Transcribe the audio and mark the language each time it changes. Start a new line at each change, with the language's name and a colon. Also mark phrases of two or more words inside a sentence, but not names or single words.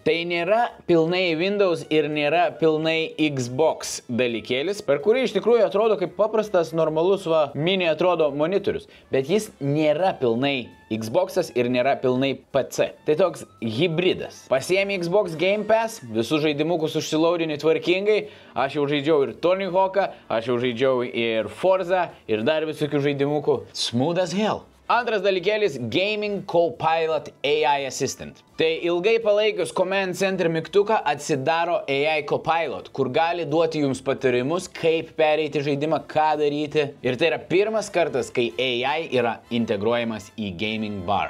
Lithuanian: Tai nėra pilnai Windows ir nėra pilnai Xbox dalykėlis, per kurį iš tikrųjų atrodo kaip paprastas, normalus, mini atrodo monitorius. Bet jis nėra pilnai Xbox'as ir nėra pilnai PC. Tai toks hybridas. Pasiemi Xbox Game Pass, visus žaidimukus užsilaudini tvarkingai. Aš jau žaidžiau ir Tony Hawk'ą, aš jau žaidžiau ir Forza, ir dar visokių žaidimukų.
English: Smooth as hell.
Lithuanian: Antras dalykėlis – Gaming Copilot AI Assistant. Tai ilgai palaikius Command Center mygtuką atsidaro AI Copilot, kur gali duoti jums patarimus, kaip pereiti žaidimą, ką daryti. Ir tai yra pirmas kartas, kai AI yra integruojamas į Gaming Bar.